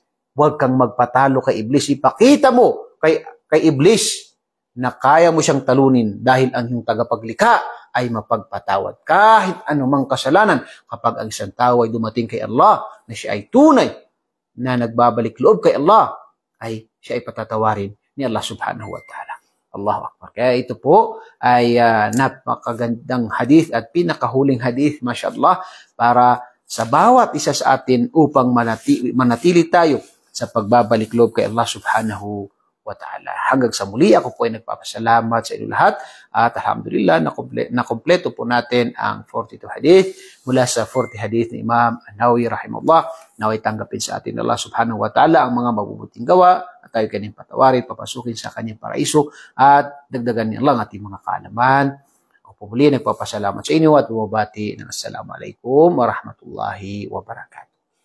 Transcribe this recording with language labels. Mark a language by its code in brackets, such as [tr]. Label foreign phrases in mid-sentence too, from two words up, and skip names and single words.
[tl] Huwag kang magpatalo kay Iblis. Ipakita mo kay Iblis na kaya mo siyang talunin dahil ang iyong tagapaglikha ay mapagpatawad. Kahit anumang kasalanan, kapag ang isang tao ay dumating kay Allah, na siya ay tunay na nagbabalik loob kay Allah, ay siya ay patatawarin ni Allah [ar] سبحانه وتعالى. الله أكبر. [tl] Kaya ito po ay napakagandang hadith at pinakahuling hadith, mashallah, para sa bawat isa sa atin upang manatili tayo sa pagbabalik loob kay Allah [ar] سبحانه وتعالى. [tl] Hanggang sa muli, ako po ay nagpapasalamat sa inyo lahat at alhamdulillah, nakompleto po natin ang 42 hadith mula sa 40 hadith ni Imam An-Nawawi rahimahullah. Naway tanggapin sa atin Allah [ar] سبحانه وتعالى [tl] ang mga mabubuting gawa at tayo kanyang patawarin, papasukin sa kanyang paraiso at dagdagan niya lang ating mga kaalaman. Ako po muli nagpapasalamat sa inyo at bumabati ng [ar] السلام عليكم ورحمة الله وبركاته.